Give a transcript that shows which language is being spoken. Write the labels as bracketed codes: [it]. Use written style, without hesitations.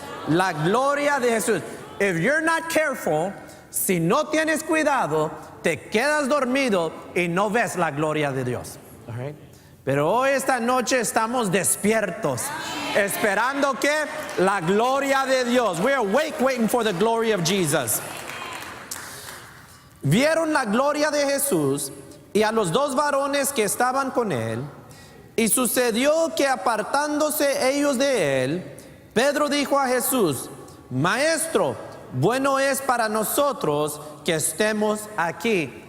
[es] La gloria de Jesús. [en] If you're not careful, [es] si no tienes cuidado, te quedas dormido y no ves la gloria de Dios. [en] All right? [es] Pero hoy esta noche estamos despiertos, esperando que la gloria de Dios. [en] We are awake waiting for the glory of Jesus. [es] Vieron la gloria de Jesús y a los 2 varones que estaban con él, Y sucedió que apartándose ellos de él, Pedro dijo a Jesús: Maestro, bueno es para nosotros que estemos aquí.